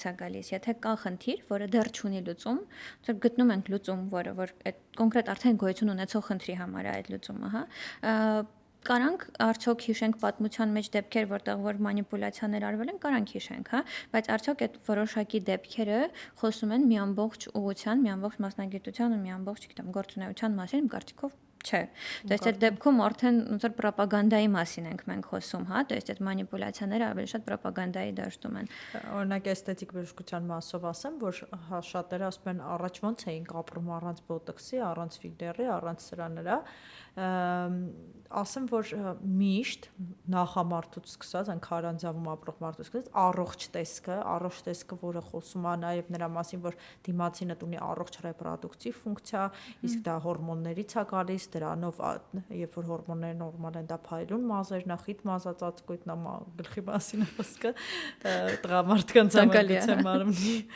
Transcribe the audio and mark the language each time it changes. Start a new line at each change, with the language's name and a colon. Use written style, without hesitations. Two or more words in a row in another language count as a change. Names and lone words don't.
Armenian: է գալիս։ Եթե կա խնդիր, որը դեռ չունի լուծում, որ գտնում ենք լուծում, որը որ այդ կոնկրետ արդեն գոյություն ունեցող խնդրի համար է այդ լուծումը, հա, Կարանք արդյոք հիշենք պատմության մեջ դեպքեր, որտեղ որ մանիպուլյացիաներ արվել են, կարանք հիշենք, հա, բայց արդյոք այդ որոշակի դեպքերը խոսում են մի ամբողջ ուղղության, մի ամբողջ մասնագիտության ու մի ամբողջ, գիտեմ, գործունեության մասին, իմ կարծիքով չէ։
Russian: То есть
Armenian: այդ դեպքում արդեն ոնց որ ռոպագանդայի մասին ենք մենք խոսում, հա,
Russian: то есть
Armenian: այդ մանիպուլյացիաները ավելի շատ ռոպագանդայի դաշտում են։ Օրինակ էսթետիկ բժշկության մասով ասեմ, որ շատերը ասում են առաջ ոնց էինք ապրում առանց բոտոքսի, առանց ֆիլլերի, առանց սրա նրա, ասեմ, որ միշտ նախամարտուց սկսած, այն քարանձավում ապրող մարդուց սկսած առողջ տեսքը, որը խոսում է նաև նրա մասին, որ դիմացինը ունի առողջ ռեպրոդուկտիվ ֆունկցիա, իսկ դա հորմոններից է գալիս, դրանով երբ որ հորմոնները նորմալ են, դա փայլուն մազերն է, խիտ մազածածկույթն է, գլխի մասին է խոսքը, տղամարդկանց համակցության մարմնի